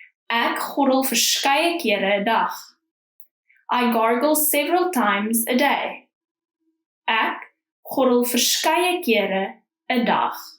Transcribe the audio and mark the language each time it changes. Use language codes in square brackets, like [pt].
[af] Ek gorrel verskeie kere 'n dag. [en] I gargle several times a day. [af] Ek gorrel verskeie kere 'n dag.